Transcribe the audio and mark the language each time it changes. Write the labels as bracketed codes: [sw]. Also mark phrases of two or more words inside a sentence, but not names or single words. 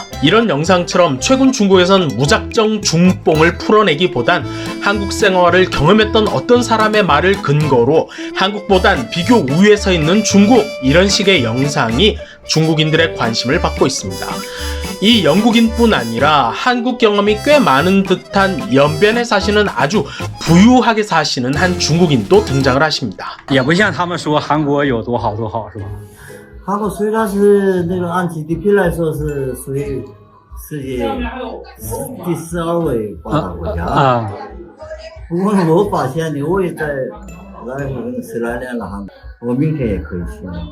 [ko] 이런 영상처럼 최근 중국에선 무작정 중뽕을 풀어내기보단 한국 생활을 경험했던 어떤 사람의 말을 근거로 한국보단 비교 우위에 서 있는 중국, 이런 식의 영상이 중국인들의 관심을 받고 있습니다. 이 영국인뿐 아니라 한국 경험이 꽤 많은 듯한 연변에 사시는 아주 부유하게 사시는 한 중국인도 등장을 하십니다. [zh] 也不像他们说韩国有多好多好，是吧？韩国虽然是那个按 GDP 来说是属于世界第12位发达国家，不过我发现呢，我也在来12年了，我明天也可以去了。